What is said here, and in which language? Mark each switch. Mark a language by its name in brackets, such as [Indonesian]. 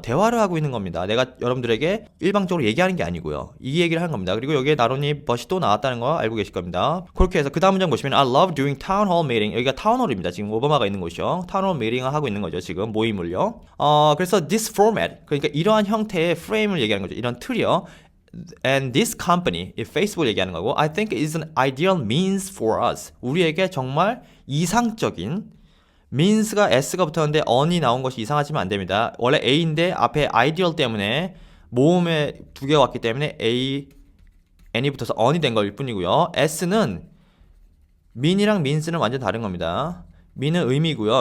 [Korean] 대화를 하고 있는 겁니다. 내가 여러분들에게 일방적으로 얘기하는 게 아니고요. 이 얘기를 하는 겁니다. 그리고 여기에 나론이 but이 또 나왔다는 거 알고 계실 겁니다. 그렇게 해서 그 다음 문장 보시면 [English] I love doing town hall meeting. [Korean] 여기가 타운홀입니다. 지금 오바마가 있는 곳이요. 타운홀 미팅을 하고 있는 거죠. 지금 모임을요. 그래서 [English] this format, [Korean] 그러니까 이러한 형태의 프레임을 얘기하는 거죠. 이런 틀이요. [English] And this company, [Korean] 이 페이스북을 얘기하는 거고, [English] I think is an ideal means for us. [Korean] 우리에게 정말 이상적인, means가 s가 붙었는데 on이 나온 것이 이상하지만 안 됩니다. 원래 a인데 앞에 ideal 때문에 모음에 두 개가 왔기 때문에 a, n이 붙어서 on이 된 것일 뿐이고요. s는 mean이랑 means는 완전 다른 겁니다. mean은 의미고요.